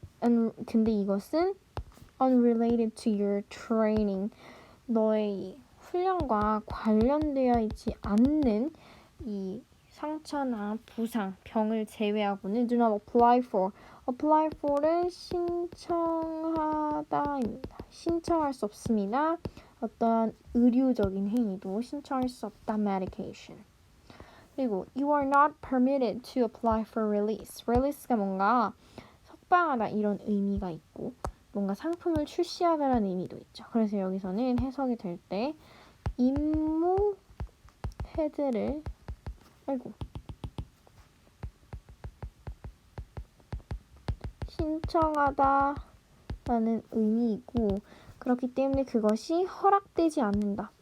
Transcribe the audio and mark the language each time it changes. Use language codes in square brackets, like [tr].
[ko] 근데 이것은 [en] unrelated to your training, [ko] 너의 훈련과 관련되어 있지 않는 이 상처나 부상, 병을 제외하고는 [en] do not apply for. [ko] apply for은 신청하다입니다. 신청할 수 없습니다. 어떤 의료적인 행위도 신청할 수 없다. [en] medication. 그리고 you are not permitted to apply for release. [ko] release가 뭔가 석방하다 이런 의미가 있고 뭔가 상품을 출시하다라는 의미도 있죠. 그래서 여기서는 해석이 될 때 임무 해제를 신청하다 라는 의미이고, 그렇기 때문에 그것이 허락되지 않는다.